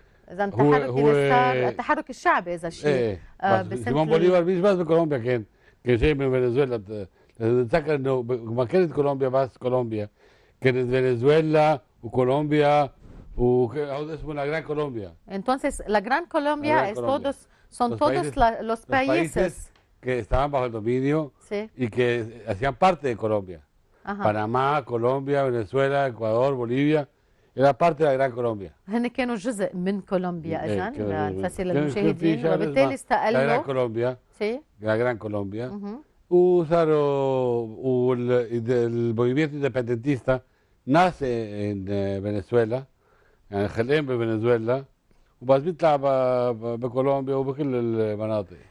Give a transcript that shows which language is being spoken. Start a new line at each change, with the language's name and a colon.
Arabic: اذا التحرك اللي صار التحرك الشعبي اذا شيء. سيمون بوليفار مش بس بكولومبيا، كان جاي من فنزويلا. تتذكر انه ما كانت كولومبيا بس كولومبيا، كانت فنزويلا وكولومبيا وهذا اسمه لا جران كولومبيا.
Spanish: Entonces la Gran Colombia es todos son todos los países que estaban bajo el dominio y que hacían parte de Colombia. Panamá, Colombia, Venezuela, Ecuador, Bolivia. era parte de la Gran Colombia.
Arabic: هن كانوا جزء من كولومبيا إذا لنفسر للمشاهدين، وبالتالي استقلوا.
Spanish: La Gran Colombia. Sí. La Gran Colombia.
Arabic: وصاروا ال
Spanish: movimiento independentista nace en Venezuela،
Arabic: يعني خلقين بفنزويلا وبس بيطلع بكولومبيا وبكل المناطق.